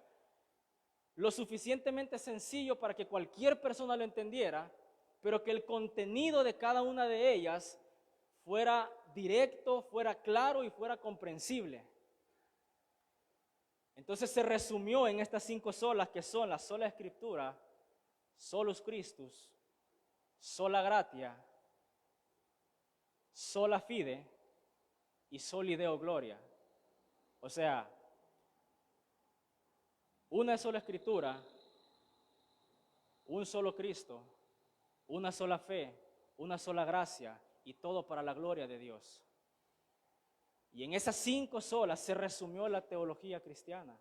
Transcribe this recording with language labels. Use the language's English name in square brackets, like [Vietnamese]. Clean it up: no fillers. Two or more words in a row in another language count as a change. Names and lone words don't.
[Spanish] Lo suficientemente sencillo para que cualquier persona lo entendiera, pero que el contenido de cada una de ellas fuera directo, fuera claro y fuera comprensible. Entonces se resumió en estas 5 solas que son la sola Escritura, [Latin] solus Christus, sola gratia, sola fide y soli Deo gloria. [Spanish] O sea, una sola Escritura, un solo Cristo, una sola fe, una sola gracia y todo para la gloria de Dios. Y en esas 5 solas se resumió la teología cristiana.